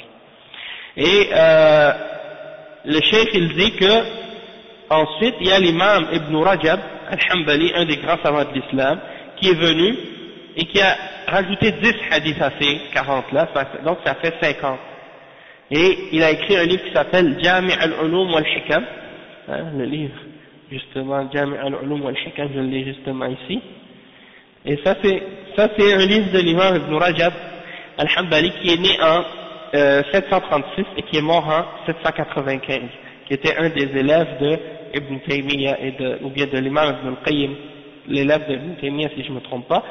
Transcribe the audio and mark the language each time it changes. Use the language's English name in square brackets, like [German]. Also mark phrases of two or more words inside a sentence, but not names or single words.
[French] Et le cheikh il dit que ensuite il y a l'imam Ibn Rajab al-Hanbali, un des grands savants de l'islam, qui est venu et qui a rajouté 10 hadiths à ces 40-là, donc ça fait 50. Et il a écrit un livre qui s'appelle Jami' al-Ulum wal-Hikam, le livre justement Jami' al-Ulum wal-Hikam, je l'ai justement ici. Et ça c'est un livre de l'imam Ibn Rajab al-Hanbali qui est né en 736 et qui est mort en 795, qui était un des élèves de Ibn Taymiyyah ou bien de l'imam Ibn al-Qayyim, l'élève de Ibn Taymiyyah si je ne me trompe pas.